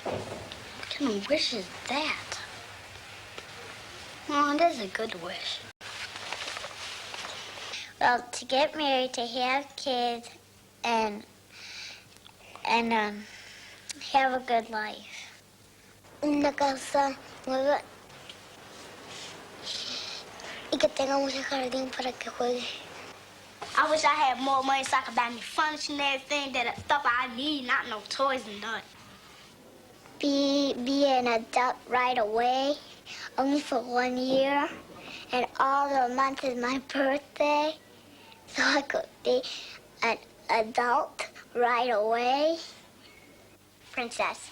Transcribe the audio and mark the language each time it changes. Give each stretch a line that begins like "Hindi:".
English: What kind of wish is that? Well, it is a good wish. Well, to get married, to have kids, and have a good life.
Spanish: Una casa nueva y que tenga mucho jardín para que juegue.
English: I wish I had more money so I could buy me furniture and everything, that stuff I need, not no toys and nothing. Be an adult right away, only for 1 year, and all the month is my birthday, so I could be an adult right away. Princess.